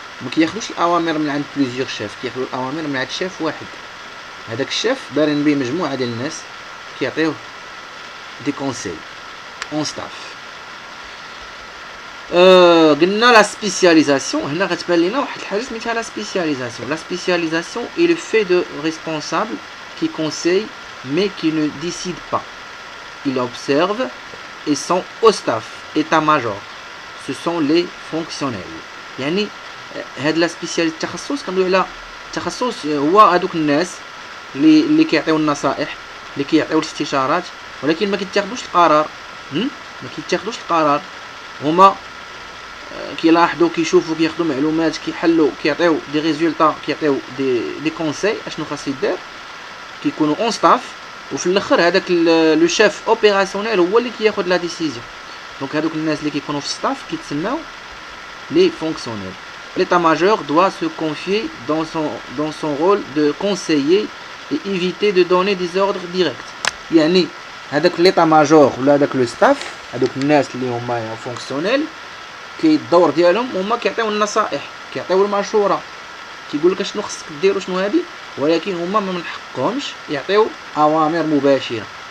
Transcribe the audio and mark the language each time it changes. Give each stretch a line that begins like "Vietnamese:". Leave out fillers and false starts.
Arabic: ما كياخذوش الاوامر من عند بليزيور شيف، كياخذوا الاوامر من عند شيف واحد. هذاك الشيف دارين به مجموعه ديال الناس كيعطيوه دي كونساي اون ستاف. قلنا لا سبيسياليزاسيون. هنا غتبان لينا واحد الحاجه سميتها لا سبيسياليزاسيون.
French: لا سبيسياليزاسيون est le fait de responsable qui conseille mais qui ne décide pas. Il observe et sont au staff, état-major. Ce sont les fonctionnels.
Arabic: يعني هاد لا سبيسيال التخصص كندوي على التخصص هو هادوك الناس اللي كيعطيو النصائح، اللي كيعطيو الاستشارات، ولكن ما كيتاخذوش القرار. ما كيتاخذوش القرار، هما كيلاحظوا كيشوفوا كياخذوا معلومات كيحلوا كيعطيو دي ريزولطا كيعطيو دي كونساي اشنو خاص يدار، كيكونوا اون ستاف، وفي الاخر هذاك لو شيف اوبيراسيونيل هو اللي كياخذ لا ديسيزيون. دونك هذوك الناس اللي كيكونوا في ستاف كيتسماو لي فونكسيونيل.
French: L'état-major doit se confier dans son rôle de conseiller et éviter de donner des ordres directs.
Arabic: يعني هذاك l'état-major ولا هذاك لو ستاف، هذوك الناس اللي هما فونكسيونيل الدور ديالهم هما كيعطيو النصائح، كيعطيو المشوره، كيقول لك شنو خصك دير وشنو هادي، ولكن هما ما من حقهمش يعطيو اوامر مباشره.